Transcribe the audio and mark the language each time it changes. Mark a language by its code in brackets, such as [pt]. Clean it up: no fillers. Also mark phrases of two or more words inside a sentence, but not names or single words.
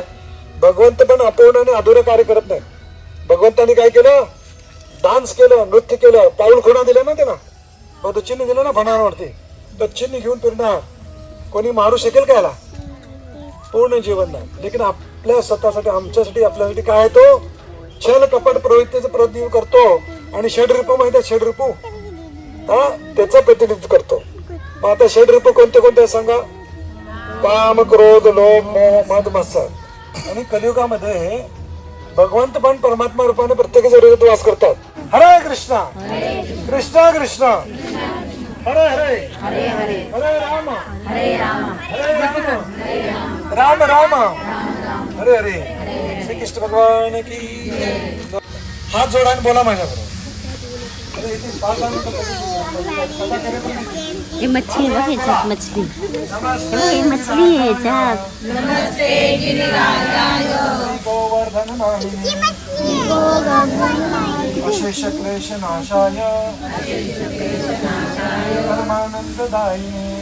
[mr] भगवंत पण अपूर्ण आणि अधुरं कार्य करत नाही. भगवंतानी काय केलं? डान्स केलं, नृत्य केलं, पाऊल खुणा दिला ना त्याला, मग चिन्ह दिलं ना फणावरती. तर चिन्ह घेऊन फिरणार कोणी मारू शकेल का याला? पूर्ण जीवनदान. लेकिन आपल्या स्वतःसाठी, आमच्यासाठी, आपल्यासाठी काय आहे? तो छल कपट प्रवृत्तीचं प्रतिनिधित्व करतो. आणि षड्रूप माहिती आहे? षड्रूप हा त्याचं प्रतिनिधित्व करतो. मग आता षड्रूप कोणते कोणते सांगा? काम, क्रोध, लोभ, मोह, मद, मत्सर. आणि कलियुगामध्ये भगवंत पण परमात्मा रूपाने प्रत्येकाच्या हृदयात वास करतात. हरे कृष्णा कृष्णा कृष्णा हरे हरे हरे राम हरे राम राम राम हरे हरे. [hi] श्री कृष्ण भगवान की. [mr] हात जोडा आणि बोला माझ्याबरोबर. हे मच्छली आहे बघ, ह्याच्यात मच्छली. हे मच्छली आहे ह्याच्यात. [sa] गोवर्धन अशेष क्लेश नाशाय परमानंददायिने.